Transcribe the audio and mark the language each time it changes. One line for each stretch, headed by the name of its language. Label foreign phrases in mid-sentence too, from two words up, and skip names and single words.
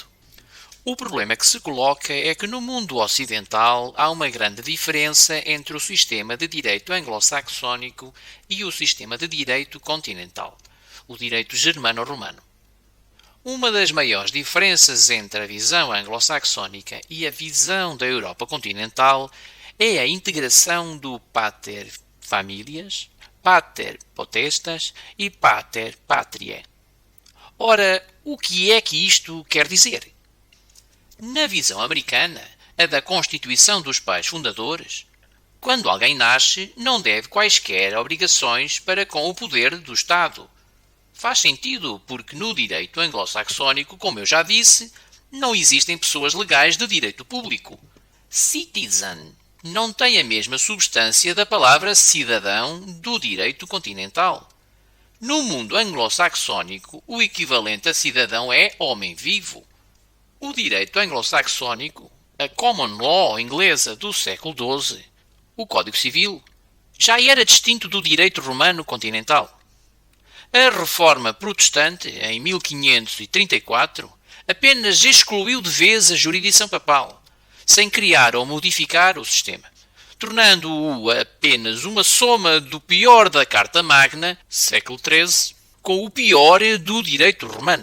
Portuguese: O problema que se coloca é que no mundo ocidental há uma grande diferença entre o sistema de direito anglo-saxónico e o sistema de direito continental, o direito germano-romano. Uma das maiores diferenças entre a visão anglo-saxónica e a visão da Europa continental é a integração do
Latin: pater familias, pater potestas
Portuguese: e
Latin: pater patriae.
Portuguese: Ora, o que é que isto quer dizer? Na visão americana, a da Constituição dos pais fundadores, quando alguém nasce, não deve quaisquer obrigações para com o poder do Estado. Faz sentido, porque no direito anglo-saxónico, como eu já disse, não existem pessoas legais de direito público. Citizen não tem a mesma substância da palavra cidadão do direito continental. No mundo anglo-saxónico, o equivalente a cidadão é homem vivo. O direito anglo-saxónico, a
English: common law
Portuguese: inglesa do século XII, o Código Civil, já era distinto do direito romano continental. A Reforma Protestante, em 1534, apenas excluiu de vez a jurisdição papal, sem criar ou modificar o sistema, tornando-o apenas uma soma do pior da Carta Magna, século XIII, com o pior do direito romano.